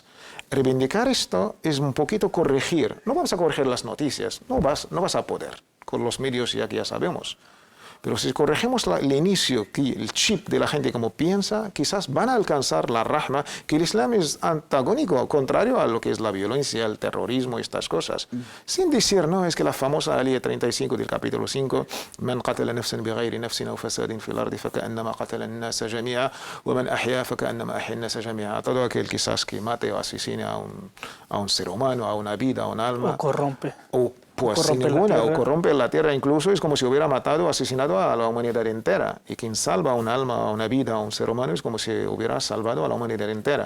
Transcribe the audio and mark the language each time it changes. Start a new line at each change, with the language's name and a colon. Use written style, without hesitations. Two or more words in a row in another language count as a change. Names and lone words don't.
Spanish: Reivindicar esto es un poquito corregir. No vamos a corregir las noticias, no vas a poder, con los medios ya que ya sabemos. Pero si corregimos el inicio, el chip de la gente como piensa, quizás van a alcanzar la rahma, que el Islam es antagónico, contrario a lo que es la violencia, el terrorismo y estas cosas. Sin decir, no, es que la famosa aliyah 35 del capítulo 5,
Arabic: من قتل نفسا بغير نفس أو فساد في الأرض فكأنما قتل الناس جميعا ومن أحيا فكأنما أحيا الناس جميعا.
Spanish: Todo aquel quizás que mate o asesine a un ser humano, a una vida, a un alma. O corrompe. Pues sin ninguna, o corrompe la tierra, incluso es como si hubiera matado o asesinado a la humanidad entera. Y quien salva un alma, una vida, a un ser humano es como si hubiera salvado a la humanidad entera.